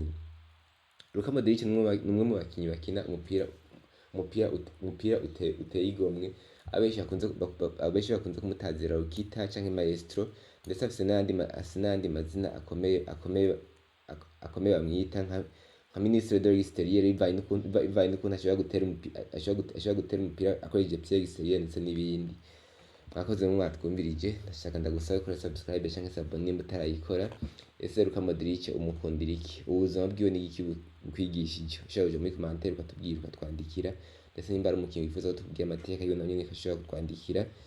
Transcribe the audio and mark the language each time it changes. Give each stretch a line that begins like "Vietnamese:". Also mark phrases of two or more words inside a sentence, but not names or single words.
Rundi: LUCA MODRIC ni umwe mu bakinyi bakina umupira uteye igomwe, abenshi bakunze kumutazira Rukita canke Maestro, ndetse afise n'ayandi mazina akomeye bamwita nka
French: Ministre de l'Extérieur,
Rundi: bivaye n'ukuntu ashobora gutera umupira akoresheje
French: pied extérieur
Rundi: ndetse n'ibindi. Mwakoze mwatwumvirije, ndashaka ndagusaba gukora subscribe canke s'abonner nimba utarayikora. Ese LUCA MODRIC umukundira iki? Ubuzima bwiwe ni iki bukwigishije? Ushobora kuja muri commentaire ukatubwira, ukatwandikira, ndetse nimba ari umukinyi wifuza ko tubwira amateka yiwe nawe nyene ushobora kutwandikira.